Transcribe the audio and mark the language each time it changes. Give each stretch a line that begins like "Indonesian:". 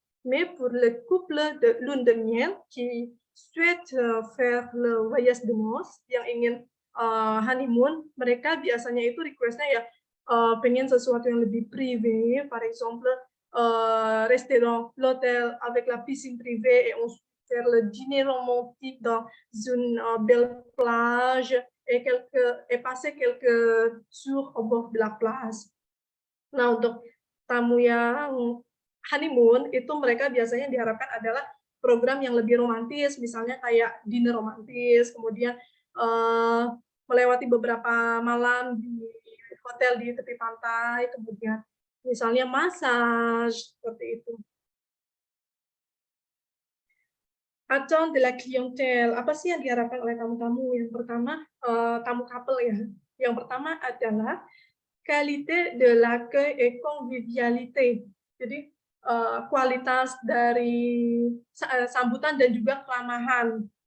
French: Mais pour le couple de lune de miel qui souhaite faire le voyage de noces,
Indonesian: yang ingin honeymoon, mereka biasanya itu request-nya ya pengen sesuatu yang lebih privé,
French: par exemple rester dans l'hôtel avec la piscine privée et ensuite faire le dîner romantique dans une belle plage et passer quelques jours au bord de la plage.
Indonesian: Nah, untuk tamu yang honeymoon itu mereka biasanya diharapkan adalah program yang lebih romantis, misalnya kayak dinner romantis, kemudian melewati beberapa malam di hotel di tepi pantai, kemudian misalnya massage, seperti itu.
French: Attente de la clientèle,
Indonesian: apa sih yang diharapkan oleh tamu-tamu? Yang pertama, tamu couple ya. Yang pertama adalah
French: qualité de l'accueil et convivialité.
Indonesian: Jadi, kualitas dari sambutan dan juga keramahan.